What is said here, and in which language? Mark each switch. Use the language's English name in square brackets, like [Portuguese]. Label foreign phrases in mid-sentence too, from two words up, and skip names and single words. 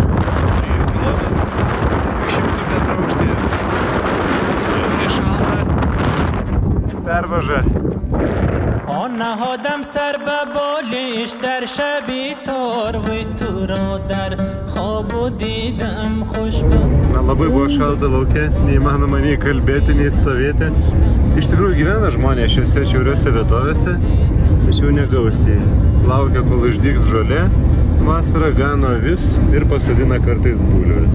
[Lithuanian] Pervaža. [Persian] نهادم سر به بالش در شبی تار و تو را در خواب و دیدم خوشبخت. [Lithuanian] Labai buvo šalta lauke, neįmanoma nei kalbėti, nei stovėti. Iš tikrųjų gyvena žmonės šiose šiauriose vietovėse, tačiau negausiai. Laukia, kol išdygs žolė, vasarą gano avis ir pasodina kartais bulves.